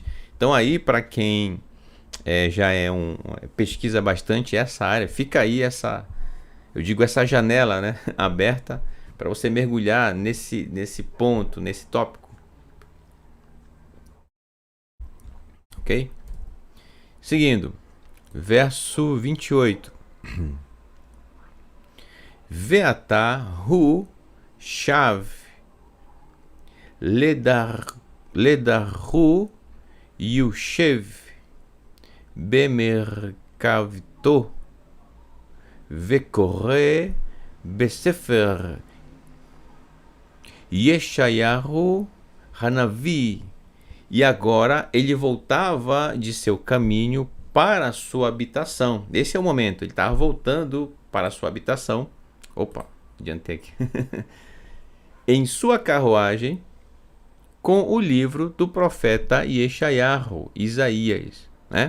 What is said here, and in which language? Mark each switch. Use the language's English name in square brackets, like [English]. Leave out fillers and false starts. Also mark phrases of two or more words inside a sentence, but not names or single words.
[Portuguese] Então aí, para quem já pesquisa bastante essa área, fica aí essa janela, né, aberta para você mergulhar nesse ponto, nesse tópico. Ok? Seguindo, verso 28. [Hebrew] ועתה הוא שב לדרכו יושב במרכבתו וקורא בספר ישעיהו הנביא. [Portuguese] E agora ele voltava de seu caminho para a sua habitação. Esse é o momento, ele estava voltando para a sua habitação. Opa, adiantei aqui. Em sua carruagem, com o livro do profeta Yeshayahu, Isaías, né?